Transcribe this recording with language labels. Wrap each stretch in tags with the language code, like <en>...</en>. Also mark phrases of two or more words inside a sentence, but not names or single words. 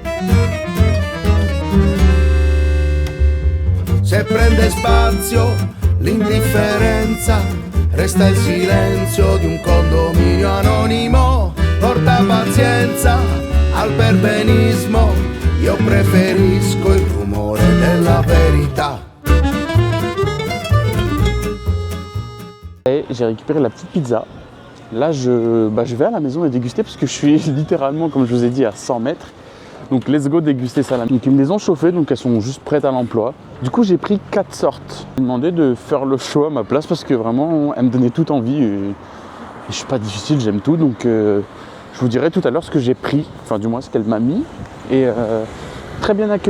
<it>Se prende spazio l'indifferenza, resta il silenzio di un condominio anonimo. Porta pazienza al perbenismo, io preferisco il rumore della verità.</it> <fr>Et j'ai récupéré la petite pizza. Là, je vais à la maison et déguster parce que je suis littéralement, comme je vous ai dit, à 100 mètres. Donc,</fr> <en>let's go</en> <fr>déguster ça là. Donc, ils me les ont chauffées, donc elles sont juste prêtes à l'emploi. Du coup, j'ai pris 4 sortes. J'ai demandé de faire le choix à ma place parce que vraiment, elles me donnaient toute envie. Et je suis pas difficile, j'aime tout. Donc, je vous dirai tout à l'heure ce que j'ai pris. Enfin, du moins, ce qu'elle m'a mis. Et très bien accueilli.</fr>